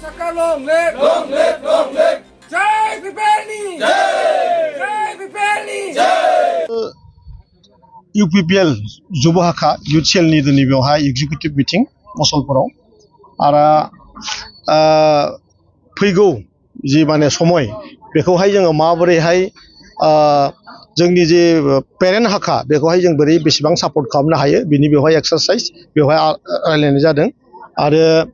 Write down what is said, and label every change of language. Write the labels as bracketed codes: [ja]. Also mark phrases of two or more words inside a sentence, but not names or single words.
[en] long live, long live, long live. Jai Pipelni, Jai Pipelni. [brx] UPPL जुबहाखा युथ सेलनि दिनै बेवहाय [en] executive meeting [brx] मसलपुराव आरो फैगौ जि माने समय बेखौहाय जोङो माबोरैहाय जोंनि जे पेरेन्ट हाखा बेखौहाय जों बोरै बेसेबां सापर्ट खालामनो हायो बिनि बेवहाय एक्सारसाइज बेवहाय रायलायनाय जादों आरो